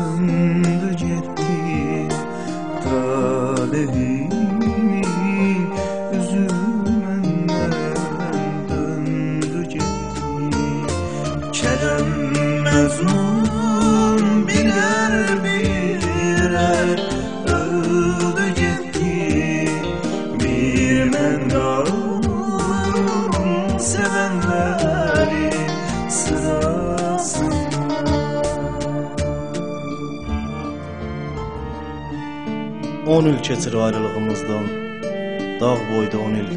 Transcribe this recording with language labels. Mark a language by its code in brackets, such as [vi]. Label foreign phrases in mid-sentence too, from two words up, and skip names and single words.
[tr] döndü gitti talihimi, üzülmenden döndü gitti. Kerem Mecnun birer birer öldü gitti, bir mən qaldım sevenlerin sırasında. [az] 10 il keçir ayrılığımızdan, dağ boyda 10 il.